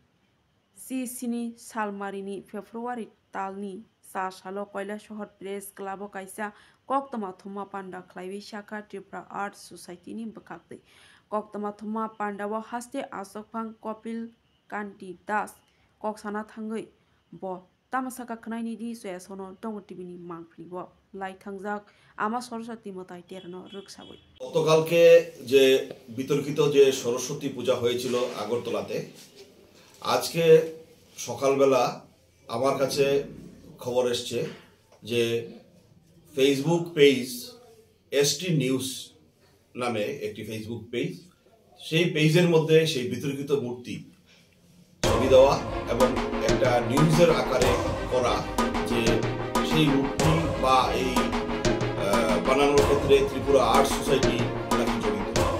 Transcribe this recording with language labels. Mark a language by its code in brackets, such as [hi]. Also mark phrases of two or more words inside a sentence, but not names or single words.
[trp] सिसिनि सालमारिनि फेब्रुवारि तालनि सा सालो कयला शहर प्रेस क्लाबो काइसा कक्तमा थुमा पांडा खलाइबि शाखा त्रिपुरा आर्ट सोसाइटी नि बखाक्तै कक्तमा थुमा पांडाव हास्ते आसकफां कपिल कांति दास कक्साना थांगै ब तामासाका खनायनि दि जयासनो दंग टिभिनि मांफ्लिगो लाइथांजाक आमा सरस्वती मताइ टेरनो रक्सावै [bn] গতকালকে যে বিতর্কিত যে সরস্বতী পূজা হয়েছিল আগরতলাতে আজকে সকালবেলা আমার কাছে খবর এসছে যে [en] Facebook page [bn] এসটি নিউজ নামে একটি [en] Facebook page [bn] সেই পেজের মধ্যে সেই বিতর্কিত মূর্তি ছবি দেওয়া এবং একটা নিউজের আকারে করা যে সেই মূর্তি বা এই বানানোর ক্ষেত্রে ত্রিপুরা আর্ট সোসাইটি নাকি জড়িত।